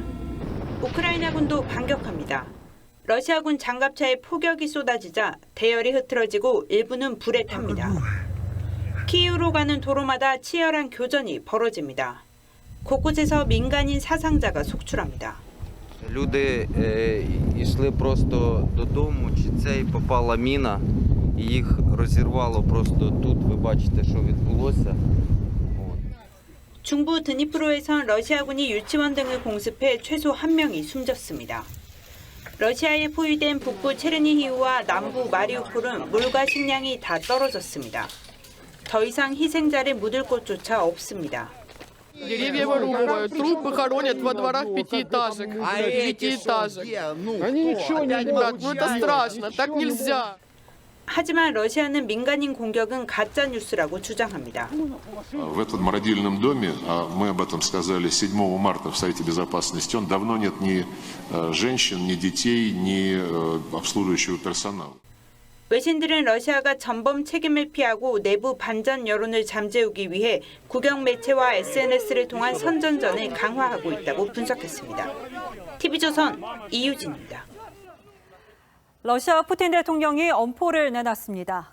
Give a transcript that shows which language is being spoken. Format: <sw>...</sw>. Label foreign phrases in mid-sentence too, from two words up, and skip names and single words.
<ko>우크라이나군도 반격합니다. 러시아군 장갑차에 포격이 쏟아지자 대열이 흐트러지고 일부는 불에 탑니다. 키이우로 가는 도로마다 치열한 교전이 벌어집니다. 곳곳에서 민간인 사상자가 속출합니다.</ko> <uk>Люди йшли просто додому, чи це попала міна, і їх розірвало просто тут. Ви бачите, що відбулося.</uk> <ko>중부 드니프로에선 러시아군이 유치원 등을 공습해 최소 1명이 숨졌습니다. 러시아에 포위된 북부 체르니히우와 남부 마리우폴은 물과 식량이 다 떨어졌습니다. 더 이상 희생자를 묻을 곳조차 없습니다.</ko> <ru>Деревья вырубывают, трупы хоронят во дворах 5-этажек, 9-этажек. Они ничего не могут. Ну это страшно, так нельзя.</ru> <ko>하지만 러시아는 민간인 공격은 가짜 뉴스라고 주장합니다.</ko> <ru>В этом молодильном доме, мы об этом сказали 7 марта в Совете Безопасности, он давно нет ни женщин, ни детей, ни обслуживающего персонала.</ru> <ko>외신들은 러시아가 전범 책임을 피하고 내부 반전 여론을 잠재우기 위해 국영 매체와 SNS를 통한 선전전을 강화하고 있다고 분석했습니다. TV조선 이유진입니다. 러시아 푸틴 대통령이 엄포를 내놨습니다.</ko>